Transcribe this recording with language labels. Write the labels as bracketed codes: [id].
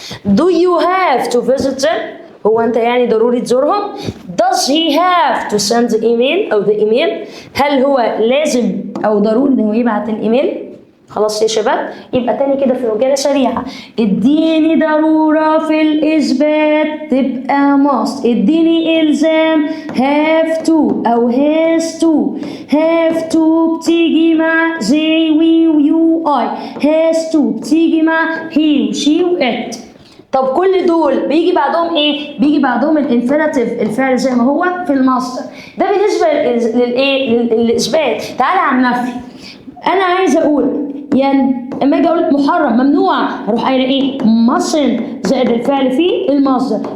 [en] Do you have to visit them؟ [ar] هو أنت يعني ضروري تزورهم؟ [en] Does he have to send the email [ar] أو the email؟ هل هو لازم أو ضروري إن هو يبعت الإيميل؟ خلاص يا شباب، يبقى تاني كده في عجالة سريعة. اديني ضرورة في الإثبات تبقى must، اديني إلزام have to أو has to. have to بتيجي مع they we you I، has to بتيجي مع he she و it. طب كل دول بيجي بعدهم ايه؟ بيجي بعدهم الانفينيتيف، الفعل زي ما هو في المصدر. ده بالنسبة للايه؟ للإثبات. تعالى على النفي. أنا عايزة أقول يعني اما اجي اقول محرم ممنوع هروح قايله ايه؟ mustn't زائد الفعل في المصدر.